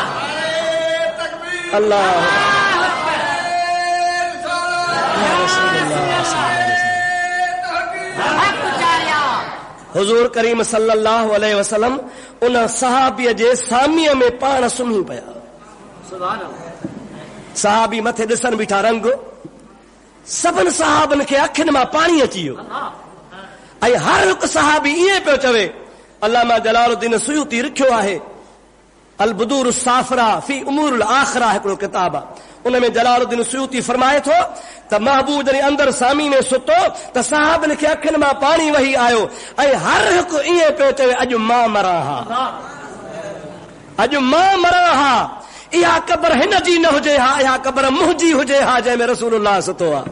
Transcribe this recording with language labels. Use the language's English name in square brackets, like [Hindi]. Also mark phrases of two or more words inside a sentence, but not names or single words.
[Sindhi] अल्लाह हुजूर करीम [Arabic] صلى الله عليه وسلم [Sindhi] उन सहाबीअ जे सामीअ में पाण सुम्ही पिया। [Arabic] سبحان الله. [Sindhi] सहाबी मथे ॾिसण बीठा रंग सभिनि सहाबनि खे अखियुनि मां पाणी अची वियो ऐं हर हिकु सहाबी ईअं पियो चवे। अल्लामा जलालुद्दीन सुयूती लिखियो आहे अल बुदूर साफरा फी उमूर आखिरा हिकिड़ो किताब आहे उन में जलालुद्दीन सुयूती फरमाए थो त महबूब जॾहिं अंदरि सामी में सुतो त सहाबनि खे अखियुनि मां पाणी वही आयो ऐं हर हिकु ईअं पियो चवे अॼु मां मरां हा अॼु मां मरां हा इहा क़बर हिन जी न हुजे हा इहा क़बर मुंहिंजी हुजे हा जंहिंमें रसूलुल्लाह सुतो आहे।